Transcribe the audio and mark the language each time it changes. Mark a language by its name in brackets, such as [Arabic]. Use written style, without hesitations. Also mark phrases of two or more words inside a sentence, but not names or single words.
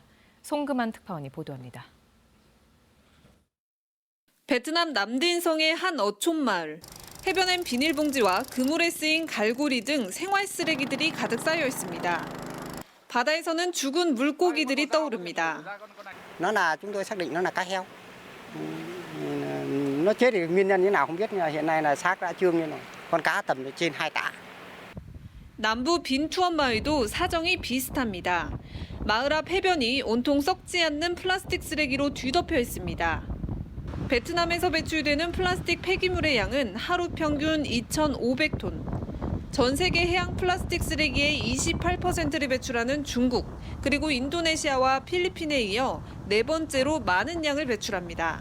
[Korean] 송금한 특파원이 보도합니다. 베트남 남딘성의 한 어촌마을. 해변엔 비닐봉지와 그물에 쓰인 갈고리 등 생활 쓰레기들이 가득 쌓여 있습니다. 바다에서는 죽은 물고기들이 떠오릅니다. [Vietnamese] Nó là chúng tôi xác định nó là cá heo. Nó chết thì nguyên nhân như nào không biết, nhưng hiện nay là xác đã trương như này. Con cá tầm trên 2 tạ. [Korean] 남부 빈투언 마을도 사정이 비슷합니다. 마을 앞 해변이 온통 썩지 않는 플라스틱 쓰레기로 뒤덮여 있습니다. 베트남에서 배출되는 플라스틱 폐기물의 양은 하루 평균 2,500톤. 전 세계 해양 플라스틱 쓰레기의 28%를 배출하는 중국, 그리고 인도네시아와 필리핀에 이어 4번째로 많은 양을 배출합니다.